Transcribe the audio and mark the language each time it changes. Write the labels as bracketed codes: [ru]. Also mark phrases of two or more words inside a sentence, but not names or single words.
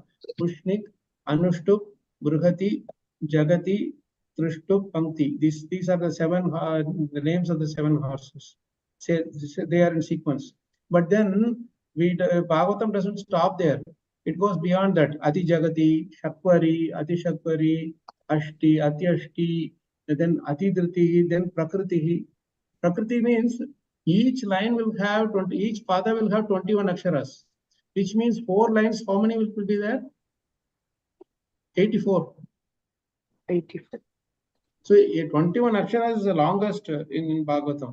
[en] Ushnik, Anushtup, Brihati, Jagati, Trishtup, Pankti. These are the 7 the names of the 7 horses. Say they are in sequence. But then Bhagavatam doesn't stop there. It goes beyond that. Ati Jagati, Shakvari, Ati Shakvari, Ashti, Ati Ashti, then Ati Dhriti, then Prakriti. Prakriti means each line will have 20, each pada will have 21 aksharas, which means 4 lines. How many will be there? 84. 84. So 21 aksharas is the longest in Bhagavatam.